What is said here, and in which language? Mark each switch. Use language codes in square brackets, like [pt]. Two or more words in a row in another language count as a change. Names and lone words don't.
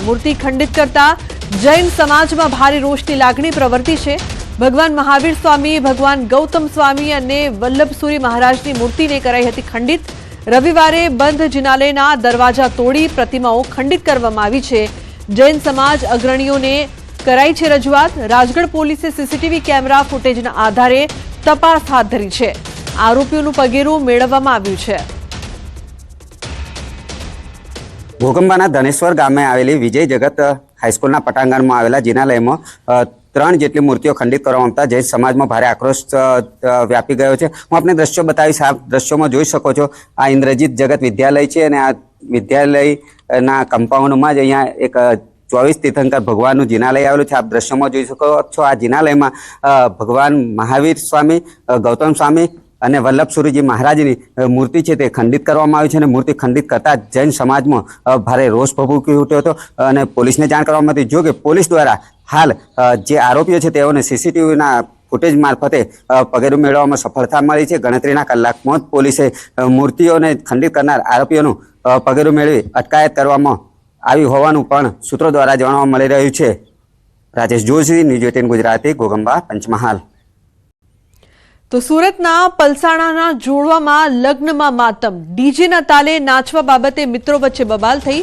[gu] મૂર્તિ ખંડિત કરતા જૈન સમાજમાં ભારે રોષની લાગણી પ્રવર્તી છે। ભગવાન મહાવીર સ્વામી, ભગવાન ગૌતમ સ્વામી અને વલ્લભસુરી મહારાજની મૂર્તિને કરાઈ હતી ખંડિત। રવિવારે બંધ જિનાલયના દરવાજા તોડી પ્રતિમાઓ ખંડિત કરવામાં આવી છે। જૈન સમાજ અગ્રણીઓને કરાઈ છે રજૂઆત। રાજગઢ પોલીસે સીસીટીવી કૈમરા ફૂટેજના આધારે તપાસ હાથ ધરી છે। આરોપીઓનું પગેરું મેળવવામાં આવ્યું છે। ઘોગંબાના ધનેશ્વર ગામે આવેલી વિજય જગત હાઈસ્કૂલના પટાંગણમાં આવેલા જિનાલયમાં 3 જેટલી મૂર્તિઓ ખંડિત કરવામાં આવતા જૈન સમાજમાં ભારે આક્રોશ વ્યાપી ગયો છે। હું આપને દૃશ્યો બતાવીશ। આપ દૃશ્યોમાં જોઈ શકો છો આ ઇંદ્રજીત જગત વિદ્યાલય છે અને આ વિદ્યાલયના કમ્પાઉંડમાં જ અહીંયા એક 24 તીર્થંકર ભગવાન જિનાલય આવેલું છે। આપ દૃશ્યો જોઈ શકો છો આ જિનાલય મેં ભગવાન મહાવીર સ્વામી, ગૌતમ સ્વામી અને વલ્લભસુરીજી મહારાજની મૂર્તિ હૈ તે ખંડિત કરવામાં આવી છે। મૂર્તિ ખંડિત કરતા જૈન સમાજ મેં ભારે રોષ ભભૂકી ઉઠ્યો હતો અને પોલીસ ને જાણ કરવામાં આવી। [hi] जो कि [gu] પોલીસ દ્વારા હાલ જે આરોપીઓ છે તેઓને સીસીટીવીના ફૂટેજ માર્ફતે પગેરું મેળવવામાં સફળતા મળી છે। ગણતરીના કલાકમાં જ પોલીસે મૂર્તિઓને ખંડિત કરનાર આરોપીઓનું પગેરું મેળવી અટકાયત કરવામાં આવી હોવાનું પણ સૂત્રો દ્વારા જાણવા મળી રહ્યું છે। રાજેશ જોશી, ન્યૂઝ 18 ગુજરાતી, ઘોગંબા, પંચમહાલ। તો સુરતના પલસાણાના જોડવામાં લગ્નમાં માતમ। ડીજેના તાલે નાચવા બાબતે મિત્રો વચ્ચે બબાલ થઈ।